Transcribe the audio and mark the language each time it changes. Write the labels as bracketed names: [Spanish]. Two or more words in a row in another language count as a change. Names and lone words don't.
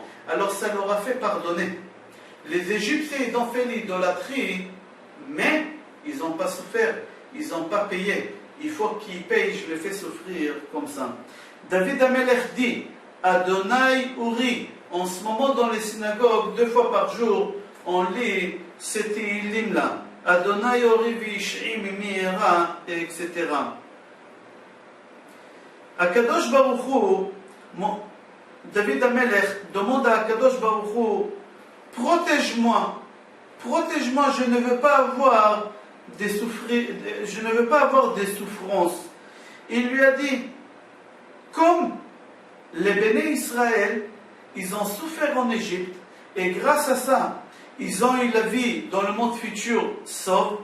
[French] Alors ça leur a fait pardonner. Les Égyptiens, ils ont fait l'idolâtrie, mais ils n'ont pas souffert, ils n'ont pas payé. Il faut qu'ils payent, je les fais souffrir comme ça. David Amelech dit, [Hebrew] אדני אורי, [French] en ce moment dans les synagogues, 2 fois par jour, on lit ces Tehillim-là. [Hebrew] אדני אורי וישעי ממי אירא, etc. הקדוש ברוך הוא, [French] David Amelech demande à [Hebrew] הקדוש ברוך הוא, [French] protège-moi, protège-moi, je ne veux pas avoir des souffrances. Il lui a dit, comme les [Hebrew] בני ישראל, [French] ils ont souffert en Égypte, et grâce à ça, ils ont eu la vie dans le monde futur sauve.